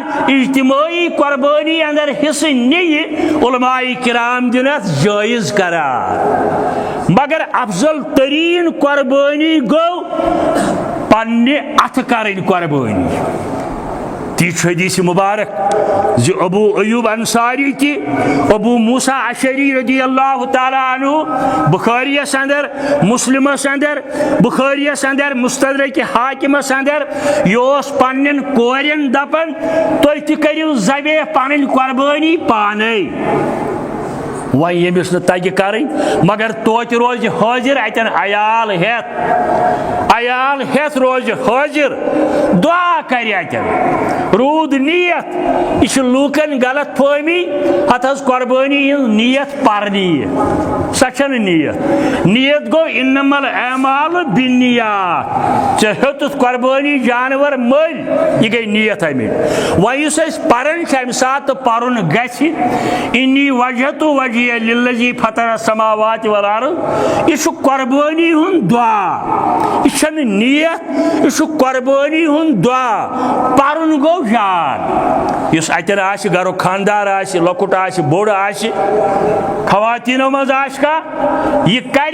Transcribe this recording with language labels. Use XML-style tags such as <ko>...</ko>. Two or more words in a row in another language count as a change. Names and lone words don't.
<ks>اجتمٲعی قۄربٲنی اندر حصہٕ نِیہِ علماء کرام دِن اتھ جٲیز قرار مگر افضل ترین قۄربٲنی گوٚو پننہِ اتھٕ کرٕنۍ قۄربٲنی تی چھُ حدیث مبارک زِ ابو ایوب انصاری تہِ ابو موسیٰ اشعری</ks> <ar>رضی اللہ تعالیٰ عنہ</ar> <ks>بخاریس اندر مسلمس اندر بخاریس اندر مستدرک حاکمس اندر یہ اوس پننٮ۪ن کورٮ۪ن دپان تُہۍ تہِ کٔرِو ذبح پنٕنۍ قۄربٲنی پانے وۄنۍ ییٚمِس نہٕ تگہِ کرٕنۍ مگر توتہِ روزِ حٲضر اتٮ۪ن عیال ہٮ۪تھ روزِ حٲضر دعا کرِ اتٮ۪ن روٗد نیت یہِ چھُ لوٗکن غلط فہمی اتھ حظ قۄربٲنی ہٕنٛز نیت پرنی سۄ چھنہٕ نیت گوٚو</ks> <ar>انما الاعمال بالنیات</ar> <ks>ژےٚ ہیوٚتُتھ قۄربٲنی جانور مٔلۍ یہِ گٔے نیت امیُک وۄنۍ یُس أسۍ پران چھِ امہِ ساتہٕ پرُن گژھِ</ks> <ar>انی وجہتُ وجہیہ للذی فطر السماوات والارض</ar> <ks>یہ چھُ قۄربٲنی ہُنٛد دعا یہ چھنہٕ نیت یہ چھُ قۄربٲنی ہُنٛد دعا پرُن گوٚو یاد یُس اتٮ۪ن آسہِ گرُک خاندار آسہِ لۄکُٹ آسہِ بوٚڑ آسہِ خواتیٖنو منٛز آسہِ کانٛہہ یہِ کرِ</ks>